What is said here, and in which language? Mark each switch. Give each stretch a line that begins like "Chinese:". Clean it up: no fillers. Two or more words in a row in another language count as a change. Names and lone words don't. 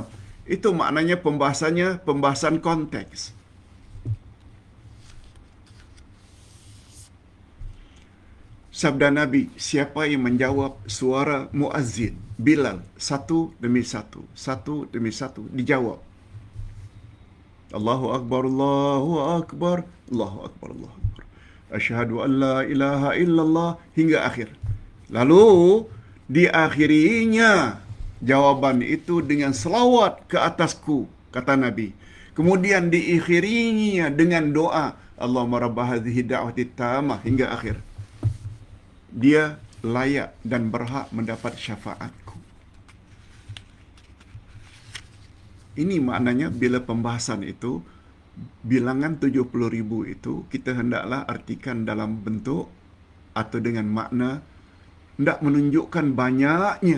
Malay: Itu maknanya pembahasannya pembahasan konteks. Sabda Nabi, siapa yang menjawab suara muazzin Bilal satu demi satu, dijawab.
Arabic: الله أكبر الله أكبر الله أكبر الله أكبر. أشهد أن لا إله إلا الله
Malay: hingga akhir. Lalu diakhirinya jawaban itu dengan selawat ke atasku, kata Nabi. Kemudian diakhirinya dengan doa,
Arabic: اللهم رب هذه الدعوة التامة
Malay: hingga akhir. Dia layak dan berhak mendapat syafaatku. Ini maknanya bila pembahasan itu, bilangan 70,000 itu, kita hendaklah artikan dalam bentuk atau dengan makna, hendak menunjukkan banyaknya.